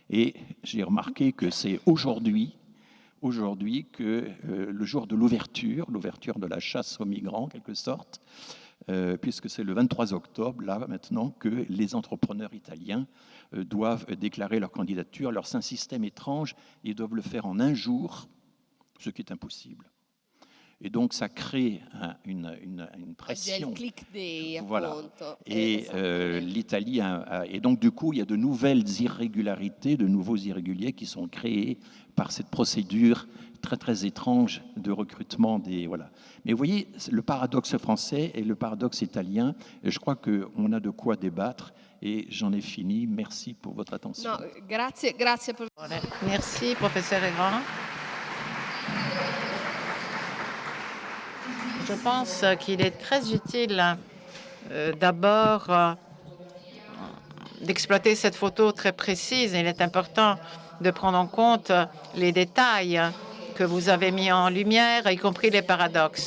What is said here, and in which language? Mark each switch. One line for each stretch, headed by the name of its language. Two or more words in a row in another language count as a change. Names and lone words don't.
French: Et j'ai remarqué que c'est aujourd'hui, aujourd'hui que le jour de l'ouverture de la chasse aux migrants, en quelque sorte, puisque c'est le 23 octobre, là maintenant, que les entrepreneurs italiens doivent déclarer leur candidature. Alors c'est un système étrange, ils doivent le faire en un jour, ce qui est impossible. Et donc ça crée une pression.
English: Click day,
French: Voilà. appunto. Et l'Italie et donc du coup il y a de nouvelles irrégularités, de nouveaux irréguliers qui sont créés par cette procédure très très étrange de recrutement des voilà. Mais vous voyez le paradoxe français et le paradoxe italien. Et je crois qu'on a de quoi débattre. Et j'en ai fini. Merci pour votre attention.
Italian: No, grazie, grazie.
French: Merci, professeur Egrand. Je pense qu'il est très utile d'abord d'exploiter cette photo très précise. Il est important de prendre en compte les détails que vous avez mis en lumière, y compris les paradoxes.